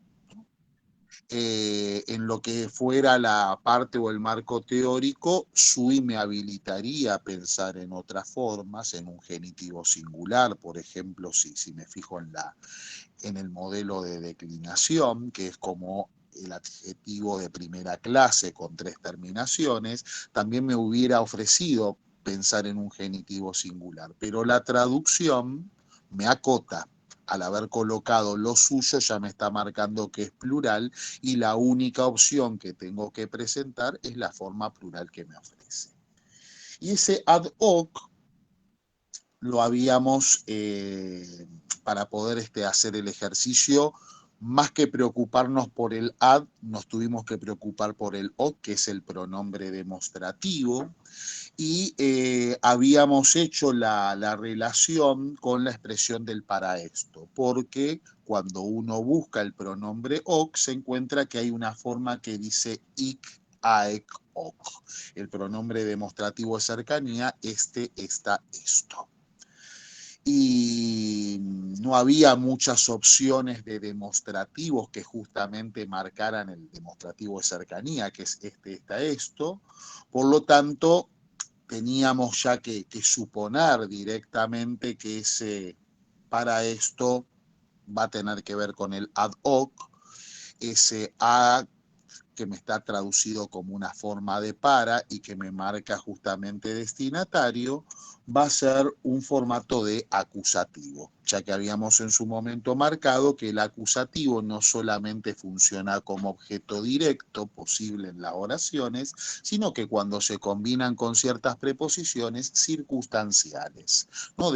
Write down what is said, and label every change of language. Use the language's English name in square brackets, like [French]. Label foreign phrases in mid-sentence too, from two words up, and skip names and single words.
[Spanish] En lo que fuera la parte o el marco teórico, SUI me habilitaría a pensar en otras formas, en un genitivo singular, por ejemplo, si me fijo en el modelo de declinación, que es como el adjetivo de primera clase con 3 terminaciones, también me hubiera ofrecido pensar en un genitivo singular. Pero la traducción me acota. Al haber colocado lo suyo ya me está marcando que es plural y la única opción que tengo que presentar es la forma plural que me ofrece. Y ese [Latin] ad hoc [Spanish] lo habíamos, para poder hacer el ejercicio, más que preocuparnos por el ad, nos tuvimos que preocupar por el hoc, que es el pronombre demostrativo, y habíamos hecho la relación con la expresión del para esto, porque cuando uno busca el pronombre hoc, se encuentra que hay una forma que dice [Latin] ic, aec, hoc. [Spanish] El pronombre demostrativo de cercanía, está, esto. Y no había muchas opciones de demostrativos que justamente marcaran el demostrativo de cercanía, que es está, esto. Por lo tanto, teníamos ya que suponer directamente que ese para esto va a tener que ver con el [Latin] ad hoc, [Spanish] ese a que me está traducido como una forma de para y que me marca justamente destinatario, va a ser un formato de acusativo, ya que habíamos en su momento marcado que el acusativo no solamente funciona como objeto directo posible en las oraciones, sino que cuando se combinan con ciertas preposiciones circunstanciales, ¿no?